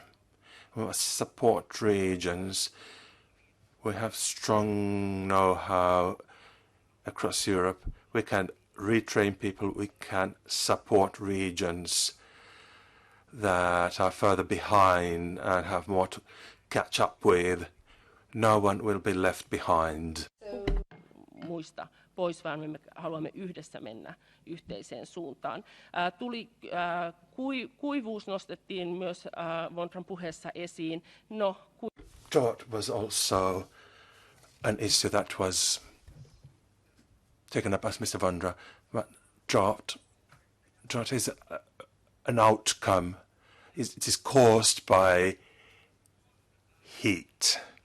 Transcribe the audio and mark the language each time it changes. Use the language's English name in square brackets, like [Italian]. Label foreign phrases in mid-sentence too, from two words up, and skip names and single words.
[English] We must support regions. We have strong know-how across Europe. We can retrain people. We can support regions that are further behind and have more to catch up with. No one will be left behind. [Finnish] Muista pois, vaan me haluamme yhdessä mennä yhteiseen suuntaan. Kuivuus nostettiin myös Vondran puheessa esiin. [English] Drought was also an issue that was taken up as Mr. Vondra. But drought is an outcome. It is caused by heat.